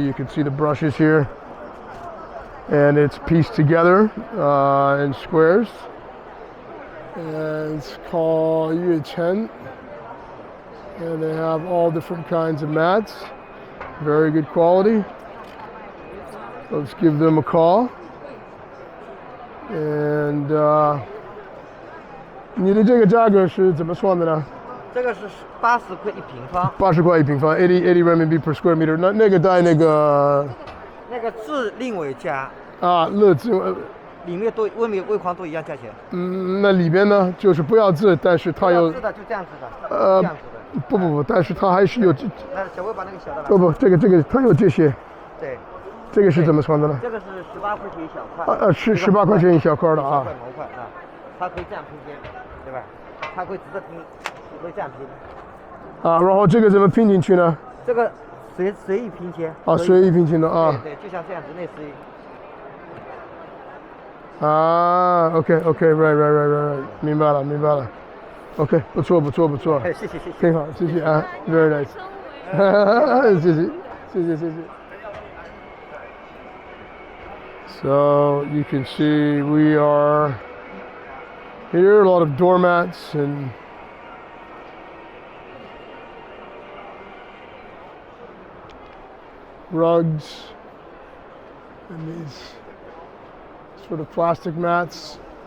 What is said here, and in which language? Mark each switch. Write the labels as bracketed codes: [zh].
[en] You can see the brushes here, and it's pieced together in squares. And it's called Yuchen, and they have all different kinds of mats, very good quality. Let's give them a call. [zh] And 你的这个价格是怎么算的呢？这个是80块一平方。 80块一平方， [en] 80 renminbi per square meter。 [zh] 那个带那个字另外加。啊，乐字。里面都外面外框都一样价钱。那里边呢，就是不要字，但是它有。不要字的就这样子的。这样子的。不，但是它还是有。那小魏把那个小的拿。不，这个它有这些。对。这个是怎么算的呢？这个是18块钱一小块。是18块钱一小块的啊。 1块毛块啊，它可以这样拼接，对吧？它可以直着拼，也可以这样拼。啊，然后这个怎么拼进去呢？这个随意拼接。啊，随意拼接的啊。对，就像这样子类似于。啊 ， [en] OK，right， [zh] 明白了 ，OK， 不错，谢谢，挺好，谢谢啊 ， [en] very nice， [zh] 谢谢。 [en] So you can see we are here, a lot of doormats and rugs and these sort of plastic mats.